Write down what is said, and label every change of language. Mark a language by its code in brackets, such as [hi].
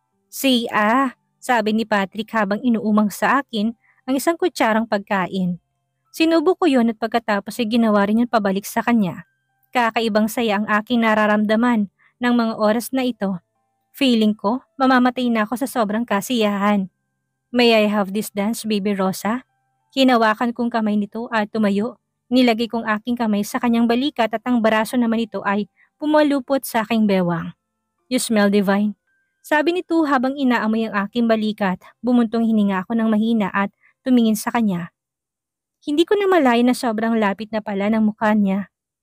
[tl] Say sabi ni Patrick habang inuumang sa akin ang isang kutsarang pagkain. Sinubo ko yun at pagkatapos ay ginawa rin yun pabalik sa kanya. Kakaibang saya ang aking nararamdaman ng mga oras na ito. Feeling ko, mamamatay na ako sa sobrang kasiyahan. [en] May I have this dance, baby Rosa? [tl] Hinawakan kong kamay nito at tumayo. Nilagay kong aking kamay sa kanyang balikat at ang baraso naman nito ay pumalupot sa aking bewang. [en] You smell divine. [tl] Sabi nito habang inaamoy ang aking balikat, bumuntong hininga ako ng mahina at tumingin sa kanya. Hindi ko na malaya na sobrang lapit na pala ng mukha niya.